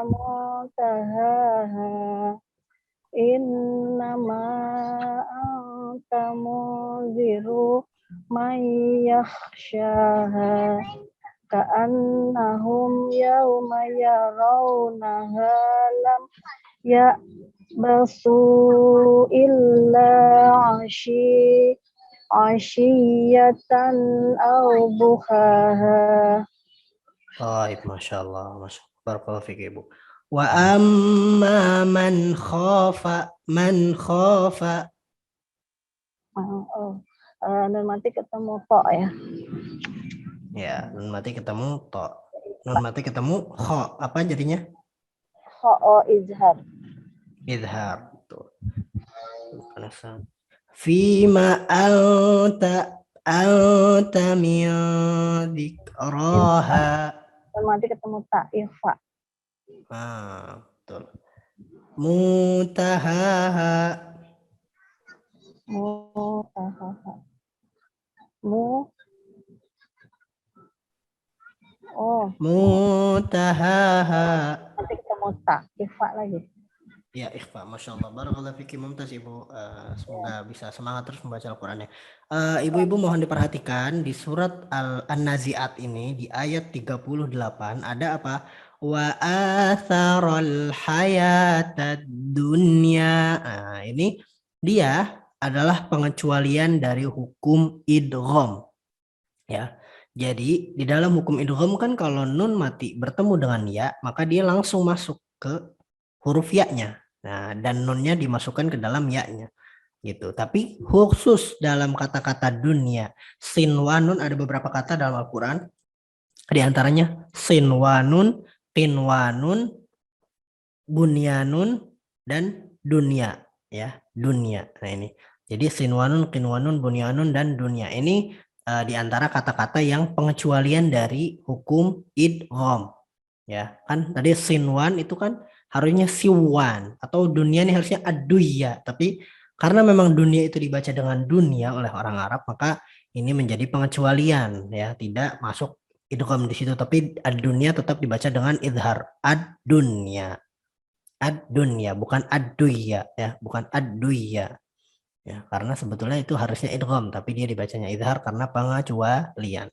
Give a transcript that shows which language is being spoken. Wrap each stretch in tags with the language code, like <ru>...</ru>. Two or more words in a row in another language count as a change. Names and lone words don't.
<ar>منتهاها إنما أنت منذر من يخشاها كأنهم يوم يرونها لم يلبثوا إلا عشية أو ضحاها. Baik, ما شاء الله. بارك الله فيك, Ibu. وأما من خاف.</ar> <id>Nun mati ketemu to ya. Ya, nun mati ketemu to. Nun mati ketemu kho. Apa jadinya? Kho izhar. Idhar. Tuh.</id> <ar>فيم أنت من ذكراها.</ar> <id>Nun mati ketemu ta ifa. Betul. Muntahaha. Mutahaha. Muntahaha. Nanti ketemu ta ifa lagi. Ya, ikhfa.</id> <ar>Masya Allah. بارك الله فيك ممتاز</ar> <id>Ibu. Semoga bisa semangat terus membaca Al-Qurannya. Ibu-ibu mohon diperhatikan di surat An-Nazi'at ini di ayat 38 ada apa?</id> <ar>وآثر الحياة الدنيا.</ar> <id>Ini dia adalah pengecualian dari hukum idgham. Ya. Jadi di dalam hukum idgham kan kalau nun mati bertemu dengan ya, maka dia langsung masuk ke huruf ya-nya. Nah, dan nunnya dimasukkan ke dalam ya-nya. Gitu. Tapi khusus dalam kata-kata dunia, sin wa nun, ada beberapa kata dalam Al-Qur'an. Di antaranya sin wa nun, tin wa nun, bunyanun, dan dunia, ya, dunia. Nah, ini. Jadi sin wa nun, qin wa nun, bunyanun, dan dunia. Ini di antara kata-kata yang pengecualian dari hukum idgham. Ya, kan tadi sinwan itu kan harusnya siwan, atau dunia ini harusnya aduya, tapi karena memang dunia itu dibaca dengan dunia oleh orang Arab, maka ini menjadi pengecualian, ya, tidak masuk idgham di situ, tapi ad-dunya tetap dibaca dengan idhar, ad-dunya, bukan ad-duya, ya, bukan ad-duya, ya, karena sebetulnya itu harusnya idgham, tapi dia dibacanya idhar karena pengecualian.</id>